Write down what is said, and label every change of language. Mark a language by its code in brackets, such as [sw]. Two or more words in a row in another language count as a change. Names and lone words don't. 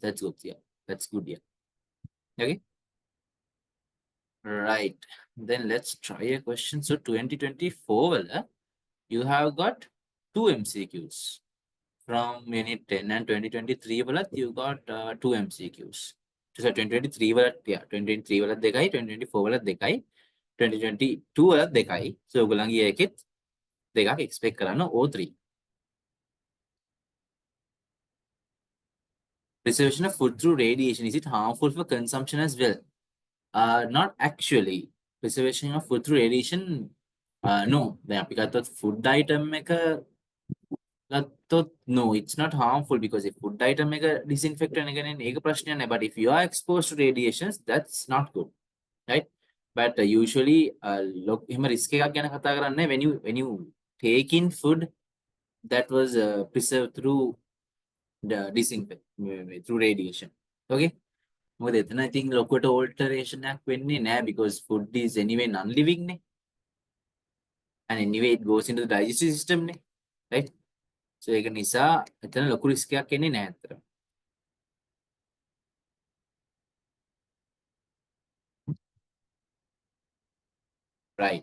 [en] That's good. Yeah, that's good. Yeah. Okay. Right. Then let's try a question. So 2024, well, you have got two MCQs. From Unit 10 and 2023 වලත් you got two MCQs. [si] So 2023 වලත් yeah 2023 වලත් දෙකයි 2024 වලත් දෙකයි 2022 වලත් දෙකයි. So ඔයගොල්ලන්ගේ එකෙත් දෙකක් expect කරන්න O3. [en] Preservation of food through radiation, is it harmful for consumption as well? Not actually. Preservation of food through radiation, no. [si] දැන් අපි ගත්තොත් [en] food item එක no, it's not harmful because if food item එක disinfectant [si] එකනේ ඒක ප්‍රශ්නයක් නෑ. [en] But if you are exposed to radiations, that's not good, right? But usually look එහෙම risk [si] එකක් ගැන කතා කරන්නේ [en] when you take in food that was preserved through the disinfect through radiation. Okay? [si] මොකද එතන ඉතින් ලොකුවට alteration එකක් වෙන්නේ නෑ [en] because food is anyway non-living [si] නේ. [en] And anyway it goes into the digestive system නේ. Right? So [si] ඒක නිසා එතන ලොකු risk එකක් එන්නේ නෑ අතට. [en] Right.